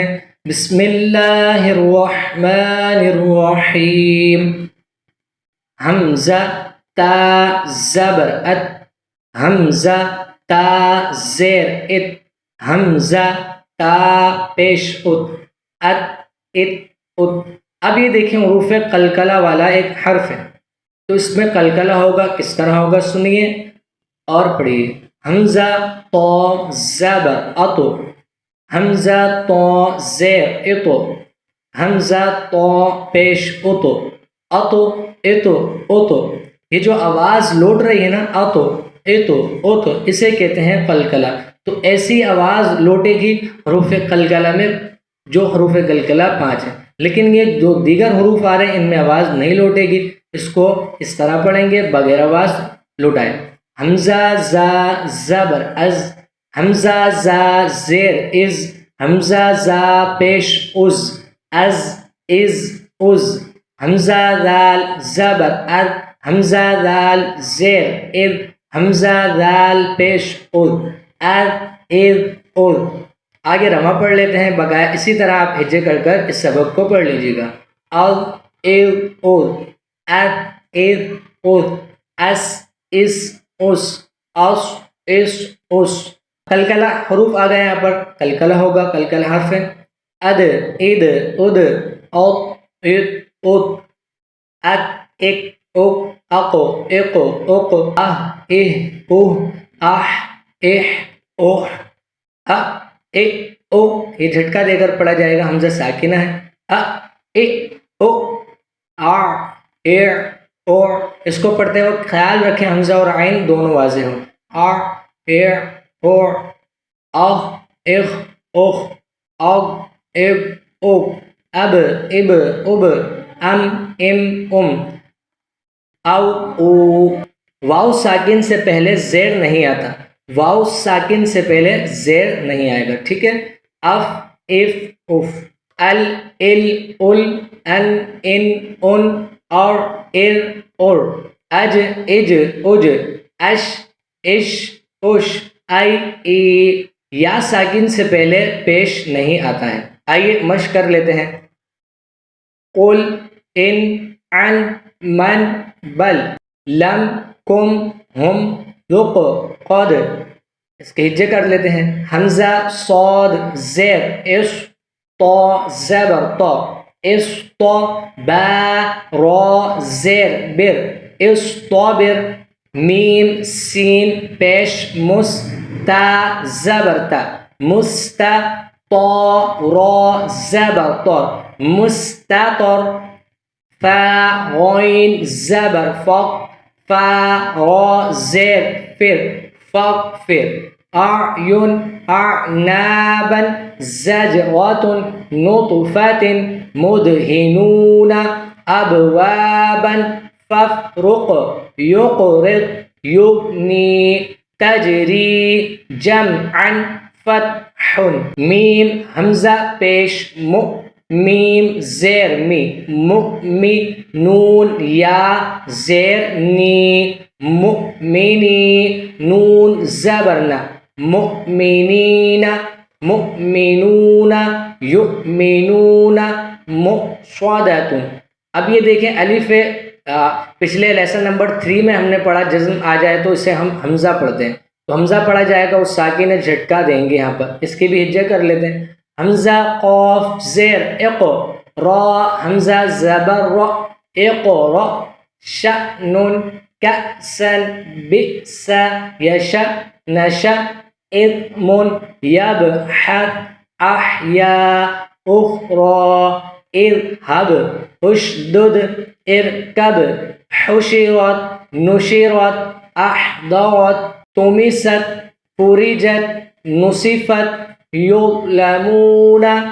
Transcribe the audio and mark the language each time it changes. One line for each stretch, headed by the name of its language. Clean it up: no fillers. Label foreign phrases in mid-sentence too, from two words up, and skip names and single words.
Arabic: بسم اللہ الرحمن الرحیم۔
Urdu: حمزہ تا زبر ات، حمزہ تا زیر ات، حمزہ تا پیش ات، ات ات ات۔ اب یہ دیکھیں حروف قلقلہ والا ایک حرف ہے، تو اس میں قلقلہ ہوگا، کس طرح ہوگا سنیے اور پڑھیے۔ حمزہ تو زبر اتو، حمزہ تو زیر اتو، حمزہ تو پیش اتو، اتو اتو اتو۔ یہ جو آواز لوٹ رہی ہے نا، اتو اتو اتو، اسے کہتے ہیں قلقلہ۔ تو ایسی آواز لوٹے گی حروف قلقلہ میں، جو حروف قلقلہ 5 ہیں، لیکن یہ جو دیگر حروف آ رہے ہیں ان میں آواز نہیں لوٹے گی۔ اس کو اس طرح پڑھیں گے بغیر آواز لوٹائے۔ حمزہ زا زبر از، حمزہ زا زیر از، حمزہ زا پیش از، از از از۔ حمزہ دال زبر اد، حمزہ دال زیر اد، حمزہ دال پیش اد، اد اد اد۔ آگے رما پڑھ لیتے ہیں بغیر، اسی طرح آپ ہجے کر کر اس سبق کو پڑھ لیجیے گا۔
Arabic: اد اد اد، اد اد اد، اس اس اس، اس اس اس۔
Urdu: قلقلہ حروف آ گئے، یہاں پر قلقلہ ہوگا، قلقلہ حرف ہے۔
Arabic: اد اد اد، اوت ات ات، اک اک اک، اقو اقو اقو، اہ اہ اوہ، اح اح اوہ، ا اے او۔
Urdu: یہ جھٹکا دے کر پڑھا جائے گا، حمزہ ساکنہ ہے۔
Arabic: ا اے او، آ اے اور۔
Urdu: اس کو پڑھتے وقت خیال رکھیں حمزہ اور عین دونوں واضح ہوں۔
Arabic: آ اے اور، اخ اخ اخ، اگ اب اگ، اب اب اب، ام ام ام، او او۔
Urdu: واؤ ساکن سے پہلے زیر نہیں آتا، واؤ ساکن سے پہلے زیر نہیں آئے گا، ٹھیک ہے۔
Arabic: اف اف اف، ال ال ال، ان ان ان، اور ار اور، اج اج اج، اش اش اش، آئی ای۔
Urdu: یا ساکن سے پہلے پیش نہیں آتا ہے۔ آئیے مشق کر لیتے ہیں۔
Arabic: قل ان عن من بل، لم کم ہم، ذق قد۔
Urdu: اس کے ہجے کر لیتے ہیں۔ حمزہ صاد زیر اس، تو زبر تو، اس تو، با را زیر بر، استابر۔ میم سین پیش مس، تا زبر تا، مستا، تو را زبر طر، مستطر۔ فا غین زبر فق، فا را زیر فر، فغفر۔
Arabic: اعین اعنابا زجرة نطفة مدهنون ابوابا فافرق، یقرق یغنی تجری جمعا فتح
Urdu: میم حمزہ پیش میم زیر می نون یا زیر
Arabic: نی مؤمنی
Urdu: نون زبرنا
Arabic: مؤمنین مؤمنون یؤمنون مصادۃ.
Urdu: اب یہ دیکھیں الف پچھلے لیسن نمبر 3 میں ہم نے پڑھا جزم آ جائے تو اسے ہم حمزہ پڑھتے ہیں. تو حمزہ پڑھا جائے گا اس ساکن جھٹکا دیں گے یہاں پر. اس کی بھی ہجہ کر لیتے ہیں. حمزہ قاف زیر اق را حمزہ زبر
Arabic: را اقرا شأن کأسن بئس یش نش اثم یبحث احیا اخرى اذهب اشدد اركب حشرت نشرت احضرت طمست فرجت نصفت يظلمون